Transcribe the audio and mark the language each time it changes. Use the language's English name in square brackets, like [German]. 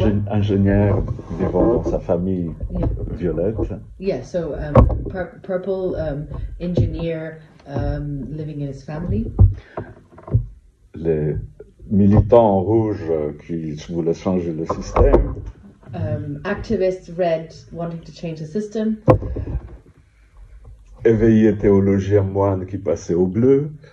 [French] ingénieur vivant dans sa famille violette. [English] Yeah, so purple engineer living in his family. [French] Les militants en rouge qui voulaient changer le système. [English] Activists red wanting to change the system. [French] Éveillé théologien moine qui passait au bleu.